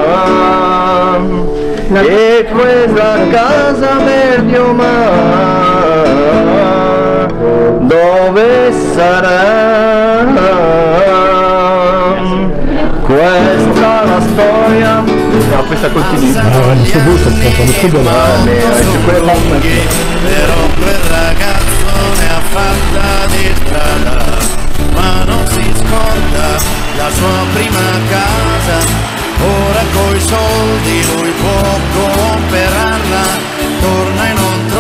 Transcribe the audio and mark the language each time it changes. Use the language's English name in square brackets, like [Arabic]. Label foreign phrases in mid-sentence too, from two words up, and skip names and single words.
[Italian] E questa casa medio mar dove sarà? Questa la storia. [French] Après ça continue. C'est beau, c'est beau. [Italian] Però quel ragazzo ne ha fatta di strada, ma non si scorda la sua prima casa. Ora coi soldi lui può comprarla, torna in